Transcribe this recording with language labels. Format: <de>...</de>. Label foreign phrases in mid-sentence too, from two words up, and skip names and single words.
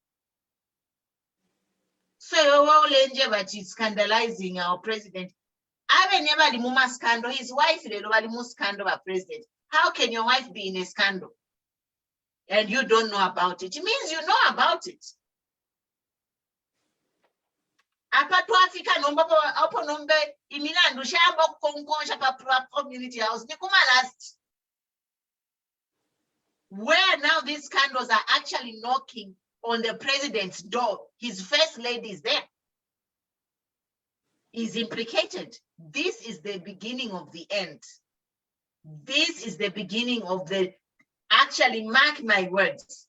<en>So but it's scandalizing our president. I never scandal. His wife scandal our president. How can your wife be in a scandal? And you don't know about it. It means you know about it.</en> <bem>Apa to Africa nomba opo nombe imilandu shamba kukonkonsha pa</bem> <en>community house</en> <bem>nikuma last.</bem> <en>Where now these scandals are actually knocking on the president's door. His first lady is there. Is implicated. This is the beginning of the end. This is the beginning of the, actually, mark my words.</en>